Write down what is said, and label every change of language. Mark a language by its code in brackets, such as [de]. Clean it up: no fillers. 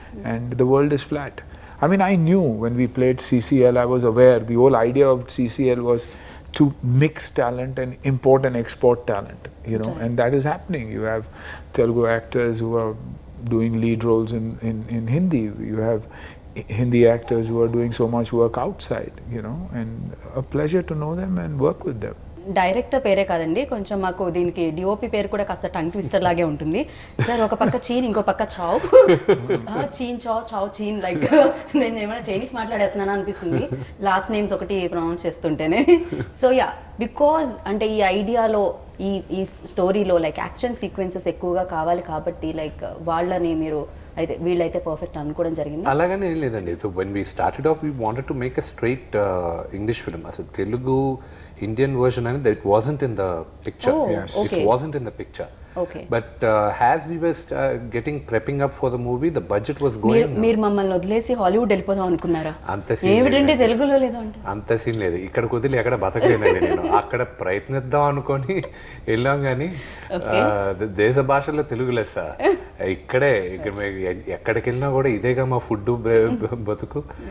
[en] And the world is flat. I mean, I knew when we played CCL, I was aware the whole idea of CCL was to mix talent and import and export talent, and that is happening. You have Telugu actors who are doing lead roles in Hindi. You have Hindi actors who are doing so much work outside, and a pleasure to know them and work with them. [te] Director పేరే కాదండి, కొంచెం మాకు దీనికి DOP పేరు కూడా కాస్త tongue twister లాగే ఉంటుంది. సార్ ఒక పక్క చీన్, ఇంకో పక్క చావ్. చీన్ చావ్ చీన్, లైక్ నేను ఏమైనా చైనీస్ మాట్లాడేస్తున్నాను అనిపిస్తుంది లాస్ట్ నేమ్స్ ఒకటి ప్రొనౌన్స్ చేస్తుంటేనే. సో యా, బికాజ్ అంటే ఈ ఐడియాలో ఈ స్టోరీలో లైక్ యాక్షన్ సీక్వెన్సెస్ ఎక్కువగా కావాలి కాబట్టి లైక్ వాళ్ళని మీరు అయితే వీళ్ళైతే పర్ఫెక్ట్ అనుకోవడం జరిగింది. అలాగనే ఏం లేదండి. [en] So when we started off we wanted to make a straight English film. [te] అసలు తెలుగు [en] Indian version [te] అనేది [en] it wasn't in the picture. Yes. Okay. It wasn't in the picture. Okay. But as we were prepping up for the movie, the budget was going. [te] మీరు మమ్మల్ని వదిలేసి Hollywood వెళ్ళిపోదాం అనుకున్నారా? అంత scene ఏమిటండి తెలుగులో లేదా అంటే? అంత సీన్ లేదు. ఇక్కడ కుదిరి ఎక్కడ బతకలేనండి నేను. అక్కడ ప్రయత్నిద్దాం అనుకొని వెళ్ళాం, కానీ దేశ భాషల్లో తెలుగు లెస్స. ఇక్కడ ఎక్కడికి వెళ్ళినా కూడా ఇదేగా మా ఫుడ్ బతుకు.